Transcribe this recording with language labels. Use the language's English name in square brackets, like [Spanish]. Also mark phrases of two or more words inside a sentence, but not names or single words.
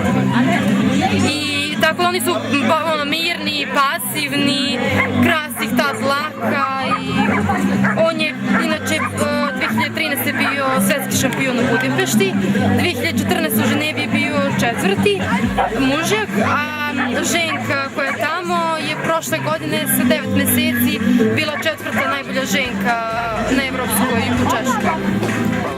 [Serbian] И така они су мирни, пасивни, красих тад лака и он е иначе 2013 био светски шампион у Будимпешти, 2014 у Женеви био четврти мужак, а ženka koja je tamo je prošle godine sa 9 meseci bila četvrta najbolja ženka na evropskoj u Češkoj.